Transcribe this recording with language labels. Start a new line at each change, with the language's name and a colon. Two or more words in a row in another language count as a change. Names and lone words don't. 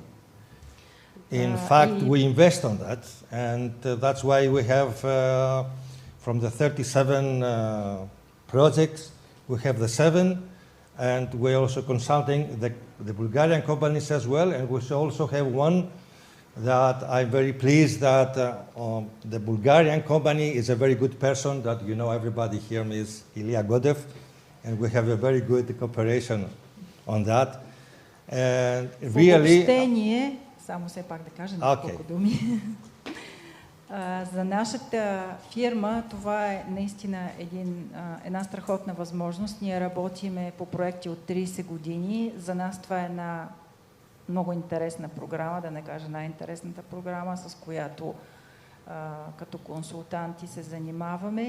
English: In fact, we invest on that, and that's why we have, from the 37 projects, we have the 7, and we're also consulting the Bulgarian companies as well, and we also have one that I'm very pleased that the Bulgarian company is a very good person, that you know everybody here is Ilya Godev, and we have a very good cooperation on that. And really...
Bulgarian: Обобщение, само все пак да кажа няколко думи. За нашата фирма това е наистина една страхотна възможност. Ние работиме по проекти от 30 години. За нас това е една много интересна програма, да не кажа най-интересната програма, с която като консултанти се занимаваме.